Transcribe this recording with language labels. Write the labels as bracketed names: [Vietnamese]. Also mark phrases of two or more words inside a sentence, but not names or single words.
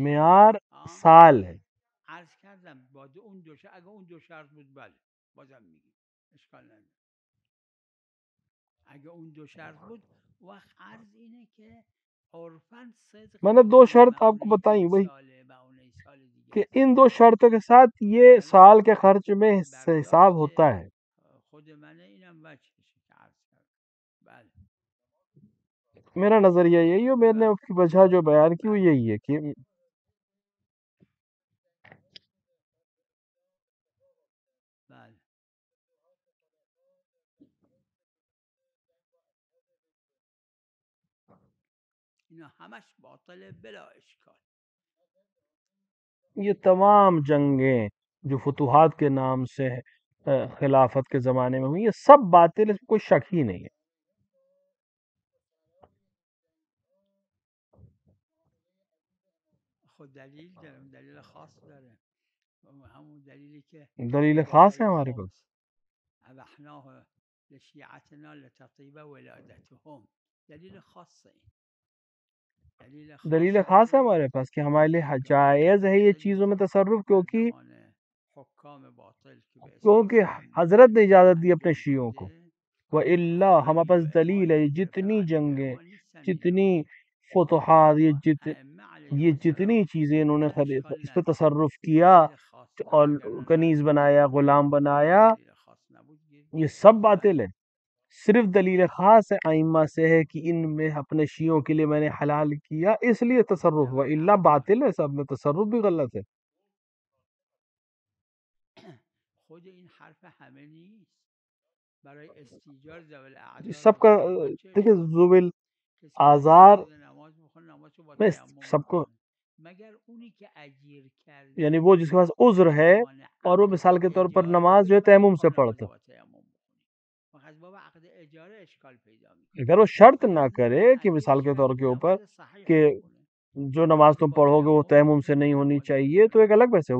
[Urdu] معیار سال ہے. [Persian] عرض کردم با اون دو شرط اگه اون دو شرط بود بله بازم میگیم اشکال نداره اگه اون دو شرط بود وقت عرض اینه که عرفاً صدق [Urdu] میں نے 2 شرط آپ کو بتائی وہی کہ ان 2 شرطوں کے ساتھ یہ سال کے خرچ میں حساب ہوتا ہے. [Persian] خود میں اینم وجهش که عرض کردم بله [Urdu] میرا نظریہ یہی ہے، میں نے اس کی وجہ جو بیان کی وہ یہی ہے کہ [Persian] بله اینا همش باطل بلا اشکال. [Urdu] یہ تمام جنگیں جو فتوحات کے نام سے خلافت کے زمانے میں ہوئی یہ سب باطل، اس میں کوئی شک ہی نہیں ہے. [Persian] خود دلیل داره دلیل خاص داره همون دلیلی که [Urdu] دلیل خاص ہے ہمارے پاس. [Arabic] ابحناه لشیعتنا لتطیب ولادتهم [Persian] دلیل خاصه [Urdu] دلیل خاص ہے ہمارے پاس کہ ہمارے لیے جائز ہے یہ چیزوں میں تصرف، کیونکہ حضرت نے اجازت دی اپنے شیعوں کو. وَإِلَّا ہمارے پاس دلیل ہے. جتنی جنگیں، جتنی فتوحات، یہ جتنی چیزیں انہوں نے اس پہ تصرف کیا اور کنیز بنایا، غلام بنایا، یہ سب باطل ہے. صرف دلیل خاص ائمہ سے ہے کہ ان میں اپنے شیعوں کے لیے میں نے حلال کیا اس لیے تصرف ہوا، الا باطل ہے، سب میں تصرف بھی غلط ہے. [Persian] خود این حرف همه نیست برای استیجار ذوی الاعذار [Urdu] سب کا دیکھیں ذوی الاعذار میں سب کو [Persian] مگر اونی که اجیر کرده [Urdu] یعنی وہ جس کے پاس عذر ہے اور وہ مثال کے طور پر نماز جو ہے تیمم سے پڑھتا، اگر وہ شرط نہ کرے کہ مثال کے طور کے اوپر کہ جو نماز تم پڑھو گے وہ تیمم سے نہیں ہونی چاہیے تو ایک الگ بحث ہے.